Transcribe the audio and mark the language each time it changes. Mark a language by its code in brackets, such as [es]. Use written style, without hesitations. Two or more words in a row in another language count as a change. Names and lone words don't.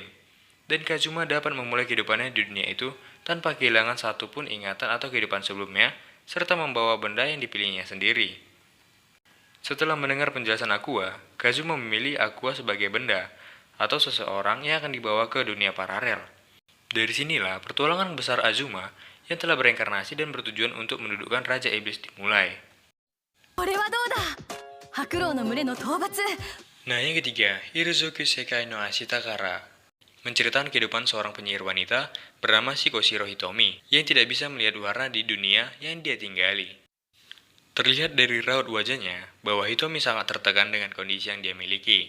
[id] Dan Kazuma dapat memulai kehidupannya di dunia itu tanpa kehilangan satupun ingatan atau kehidupan sebelumnya, serta membawa benda yang dipilihnya sendiri. Setelah mendengar penjelasan Aqua, Kazuma memilih Aqua sebagai benda atau seseorang yang akan dibawa ke dunia paralel. Dari sinilah pertualangan besar Azuma yang telah bereinkarnasi dan bertujuan untuk mendudukkan Raja Iblis dimulai. [ja] これはどうだ。白狼の群れの討伐。 [id] Nah, yang ketiga, Hirozuki Sekai no Ashitakara, menceritakan kehidupan seorang penyihir wanita bernama Shikoshiro Hitomi yang tidak bisa melihat warna di dunia yang dia tinggali. Terlihat dari raut wajahnya bahwa Hitomi sangat tertekan dengan kondisi yang dia miliki.